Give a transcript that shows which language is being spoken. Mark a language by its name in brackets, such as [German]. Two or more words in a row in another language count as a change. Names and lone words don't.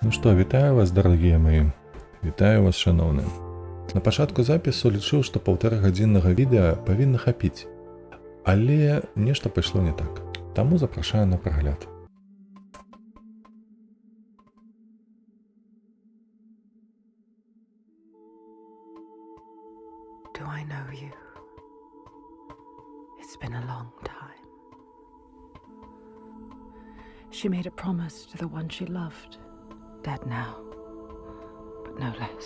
[Belarusian] Ну што, вітаю вас, дарагія мае. Вітаю вас, шаноўныя. На пачатку запісу лічыў, што 1,5-гадзіннага відэа павінна хапіць. Але нешта пайшло не так. Таму запрашаю на прагляд. [English] Do I know you? It's been a long time. She made a promise to the one she loved, dead now, but no less.